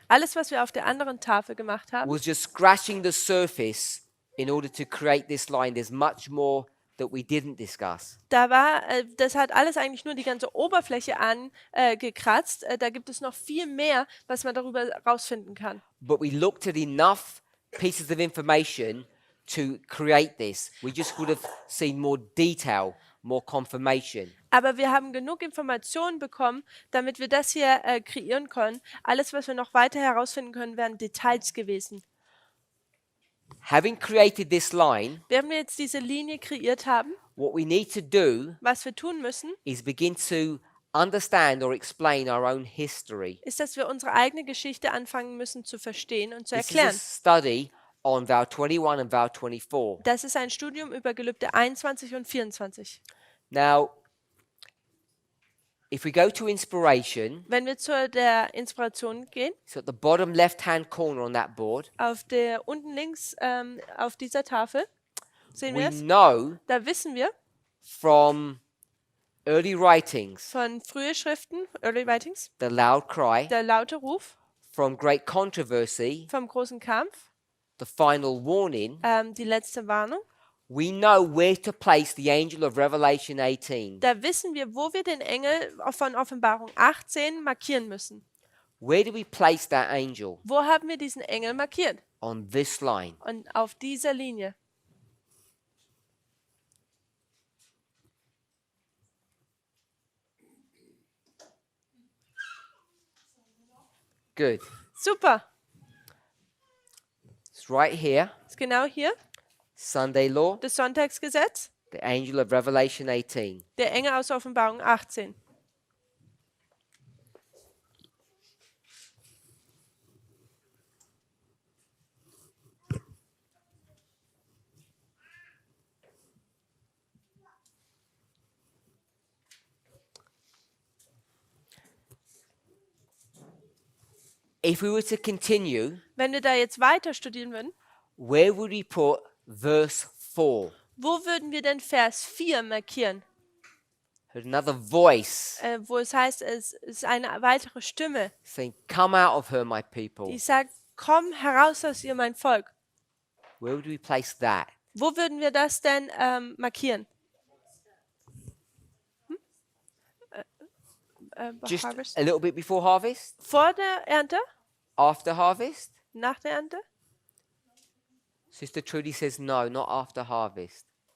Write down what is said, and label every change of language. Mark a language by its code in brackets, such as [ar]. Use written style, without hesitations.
[de] Alles, was wir auf der anderen Tafel gemacht haben, [en] was just scratching the surface in order to create this line. There's much more that we didn't discuss. [de] das hat alles eigentlich nur die ganze Oberfläche angekratzt. Da gibt es noch viel mehr, was man darüber rausfinden kann. [en] But we looked at enough pieces of information to create this. We just would have seen more detail, more confirmation. [de] Aber wir haben genug Informationen bekommen, damit wir das hier kreieren können. Alles, was wir noch weiter herausfinden können, wären Details gewesen. [en] Having created this line, [de] Während wir jetzt diese Linie kreiert haben, [en] what we need to do [de] was wir tun müssen, [en] is begin to understand or explain our own history. [de] ist, dass wir unsere eigene Geschichte anfangen müssen zu verstehen und zu [en] This is a [de] erklären. [en] study on vow 21 and vow 24. [de] Das ist ein Studium über Gelübde 21 und 24. [en] Now, if we go to inspiration, [de] Wenn wir zu der Inspiration gehen, [en] it's at the bottom left-hand corner on that board. [de] auf der unten links auf dieser Tafel, sehen wir [en] We [de] es, [en] know [de] da wissen wir [en] from early writings, [de] von frühen Schriften, Early Writings, [en] the loud cry, [de] der laute Ruf, [en] from great controversy, [de] vom großen Kampf, [en] the final warning. [de] die letzte Warnung. [en] We know where to place the angel of Revelation 18. [de] Da wissen wir, wo wir den Engel von Offenbarung 18 markieren müssen. [en] Where do we place that angel? [de] Wo haben wir diesen Engel markiert? [en] On this line. [de] Und auf dieser Linie. [en] Good. [de] Super. [en] It's right here. [de] Ist genau hier [en] Sunday law, [de] das Sonntagsgesetz, [en] the angel of Revelation 18. [de] der Engel aus Offenbarung 18. [en] If we were to continue, [de] Wenn wir da jetzt weiter studieren würden, [en] where would we put verse 4? [de] wo würden wir denn Vers 4 markieren? [en] Heard another voice [de] Wo es heißt, es ist eine weitere Stimme, [en] saying, "Come out of her, my people." [de] die sagt, komm heraus aus ihr, mein Volk. [en] Where would we place that? [de] Wo würden wir das denn markieren? [en] Just Harvest? a little bit before harvest? [de] Vor der Ernte? [en] After harvest? [de] Nach der Ernte? [en] Sister Trudy says no, not after harvest.